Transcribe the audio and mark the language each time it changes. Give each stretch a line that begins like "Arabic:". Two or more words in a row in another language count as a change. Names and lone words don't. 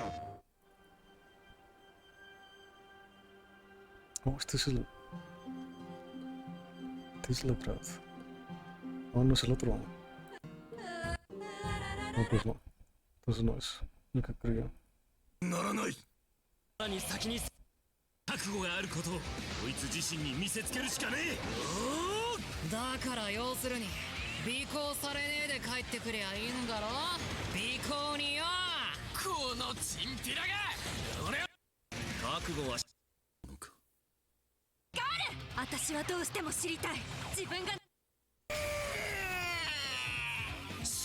Spanish: Oh, este es el... Tesla Grad. Oh, no es el otro. No, pues no. Entonces no es lo que creía.
Japanese: ならない。さらに先に覚悟があることをこいつ自身に見せつけるしかねえ。だから要するに尾行されねえで帰ってくりゃいいんだろ。尾行によ。このチンピラが俺は覚悟はしのか。私はどうしても知りたい。自分がし